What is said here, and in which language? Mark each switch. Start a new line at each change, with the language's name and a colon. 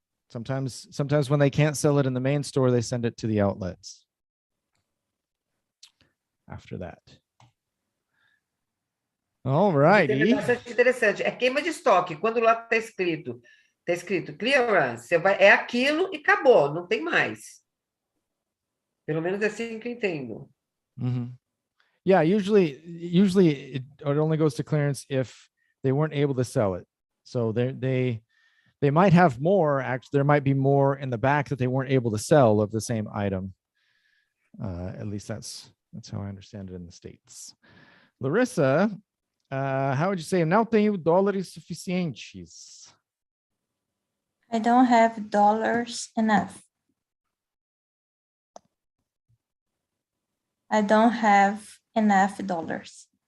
English: Sometimes when they can't sell it in the main store, they send it to the outlets after that. All right.
Portuguese: É bastante interessante. É queima de estoque. Quando lá está escrito clearance, é aquilo e acabou, não tem mais. Pelo menos é assim que eu entendo.
English: Yeah, usually it only goes to clearance if they weren't able to sell it. So they might have more. Actually, there might be more in the back that they weren't able to sell of the same item. At least that's how I understand it in the States. Larissa, how would you say?
Portuguese: Não tenho dólares suficientes.
English: I don't have dollars enough. I don't have enough dollars.